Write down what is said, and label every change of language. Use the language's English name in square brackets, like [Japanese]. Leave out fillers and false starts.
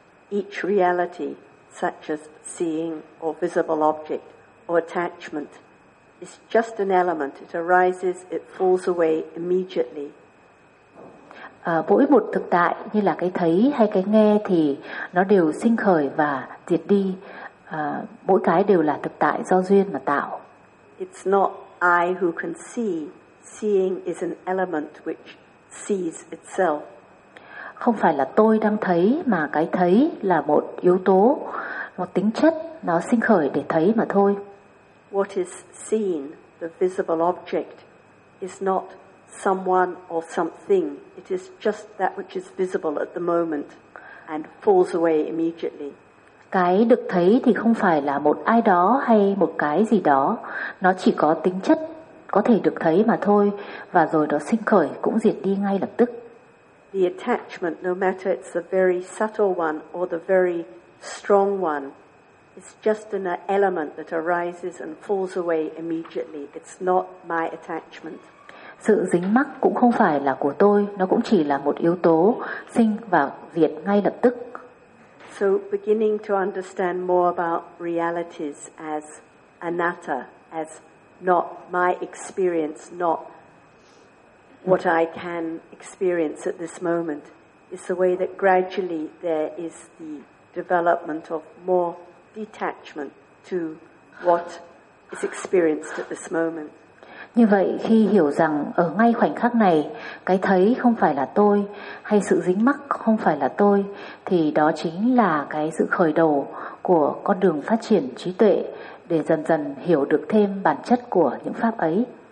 [English] Each reality, such as seeing or visible object or attachment, is just an element. It arises, it falls away immediately. [Vietnamese] Mỗi một thực tại như là cái thấy hay cái nghe thì nó đều sinh khởi và diệt đi. Mỗi cái đều là thực tại do duyên mà tạo. [English] It's not I who can see. Seeing is an element which sees itself. [Vietnamese] Không phải là tôi đang thấy, mà cái thấy là một yếu tố, một tính chất, nó sinh khởi để thấy mà thôi. [English] What is seen, the visible object, is not someone or something. It is just that which is visible at the moment and falls away immediately. [Vietnamese] Cái được thấy thì không phải là một ai đó hay một cái gì đó. Nó chỉ có tính chất có thể được thấy mà thôi, và rồi nó sinh khởi cũng diệt đi ngay lập tức. [English] The attachment, no matter it's a very subtle one or the very strong one, it's just an element that arises and falls away immediately. It's not my attachment. [Vietnamese] Sự dính mắc cũng không phải là của tôi, nó cũng chỉ là một yếu tố sinh và diệt ngay lập tức. [English] So beginning to understand more about realities as anatta, as not my experience, not what I can experience at this moment, is the way that gradually there is the development of more detachment to what is experienced at this moment. [Vietnamese] Như vậy, khi hiểu rằng ở ngay khoảnh khắc này, cái thấy không phải là tôi, hay sự dính mắc không phải là tôi, thì đó chính là cái sự khởi đầu của con đường phát triển trí tuệ, để dần dần hiểu được thêm bản chất của những pháp ấy.